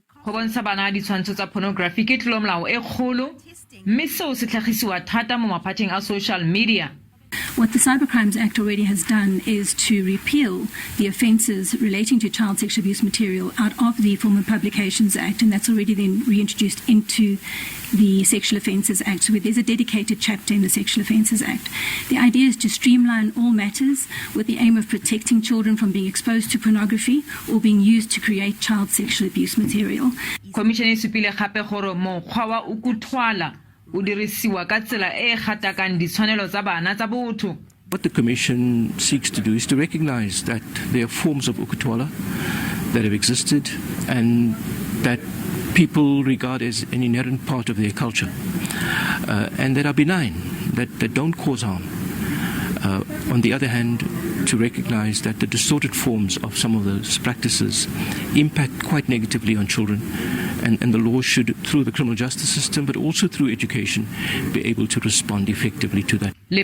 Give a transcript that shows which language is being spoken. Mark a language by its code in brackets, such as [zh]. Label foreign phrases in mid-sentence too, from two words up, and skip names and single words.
[tn] go bontsha bana ditshwantsho tsa pornography ke tlolomolao e kgolo mme seo se tlhagisiwa thata mo maphateng a [en] social media. What the Cybercrimes Act already has done is to repeal the offences relating to child sexual abuse material out of the Formal Publications Act, and that's already then reintroduced into the Sexual Offences Act, so there's a dedicated chapter in the Sexual Offences Act. The idea is to streamline all matters with the aim of protecting children from being exposed to pornography or being used to create child sexual abuse material. [tn] Commission e supile gape gore mokgwa wa ukuthwala o dirisiwa ka tsela e gatakang ditshwanelo tsa bana tsa botho. [en] What the Commission seeks to do is to recognize that there are forms of ukutwala that have existed and that people regard as an inherent part of their culture and that are benign, that don't cause harm. On the other hand, to recognize that the distorted forms of some of those practices impact quite negatively on children, and the law should, through the criminal justice system, but also through education, be able to respond effectively to that.